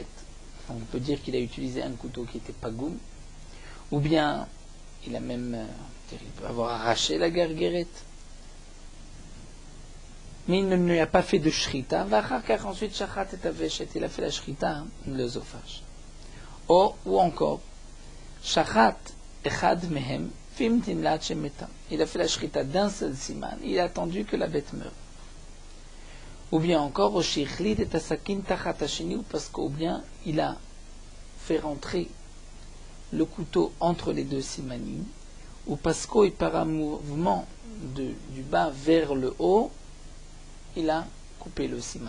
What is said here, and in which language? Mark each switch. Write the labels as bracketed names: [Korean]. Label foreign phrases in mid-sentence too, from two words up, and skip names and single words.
[French] On peut dire qu'il a utilisé un couteau qui était pagoum, ou bien il a même il peut avoir arraché la garguerette. Mais il ne lui a pas fait de shrita. Ensuite, il a fait la shrita, l'œsophage. Ou encore, [Hebrew] שחט אחד מהם. [French] Il a fait la shrita d'un seul siman, il a attendu que la bête meure. Ou bien encore, parce qu'au bien, il a faire entrer le couteau entre les deux simanim, ou parce qu'il par un mouvement du bas vers le haut, il a coupé le siman.